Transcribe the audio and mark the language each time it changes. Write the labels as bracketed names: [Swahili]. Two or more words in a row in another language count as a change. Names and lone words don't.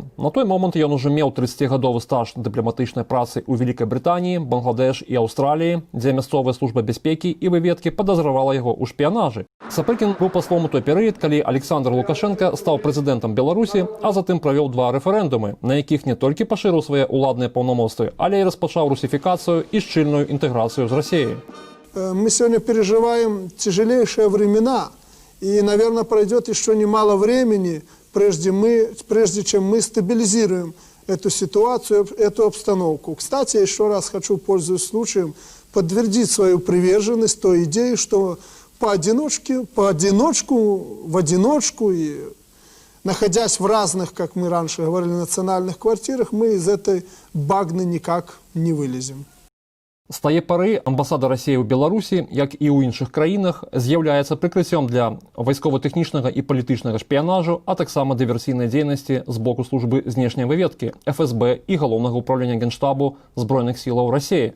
[Belarusian] На той момант ён ужо меў 30-гадовы стаж дыпламатычнай працы ў Вялікай Брытаніі, Бангладеш і Аўстраліі, дзе мясцовая служба бяспекі і выведкі падазравала яго ў шпіянажы. Сапрыкін быў паслом у той перыяд, калі Александр Лукашенка стаў прэзідэнтам Беларусі, а затым правёў 2 рэферэндумы, на якіх не толькі пашырыў свае ўладныя паўнамоцтвы, але і распачаў русифікацыю і шчыльную інтэграцыю з Расіяй. [Russian] Мы сегодня переживаем тяжелейшие времена. И, наверное, пройдет еще немало времени, прежде чем мы стабилизируем эту ситуацию, эту обстановку. Кстати, еще раз хочу, пользуясь случаем, подтвердить свою приверженность той идее, что в одиночку и находясь в разных, как мы раньше говорили, национальных квартирах, мы из этой багны никак не вылезем. [Belarusian] З тае пары амбасада Расіі ў Беларусі, як і ў іншых краінах, з'яўляецца прыкрыццём для вайскова-тэхнічнага і палітычнага шпіянажу, а таксама дыверсійнай дзейнасці з боку службы знешняй выведкі, ФСБ і галоўнага ўправлення Генштабу Збройных сілаў Расіі.